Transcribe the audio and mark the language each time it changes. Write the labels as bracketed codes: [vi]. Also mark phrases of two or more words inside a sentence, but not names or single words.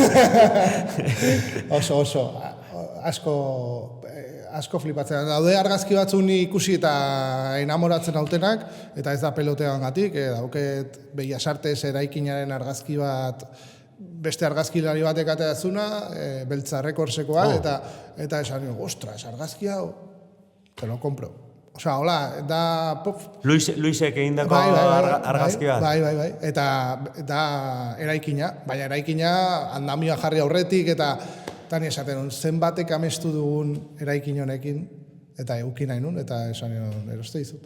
[eu] Oso, asko flipatzen. Daude argazki batzun ikusi eta enamoratzen hautenak, eta ez da peloteagatik, dauket Bellasartes eraikinaren argazki bat, beste argazkilari batek ateazuna, Beltza Rekordsekoa, eta esan nio, ostras, argazki hau, [es] te lo compro. [eu] Osea, hola, da... Luisek egindako argazki bat. Bai. Eta da eraikina, baina eraikina andamioa jarri aurretik, eta ni esaten zenbatek amestu dugun eraikin honekin, eta eukin nahi nun, eta esan nion eroste dizut.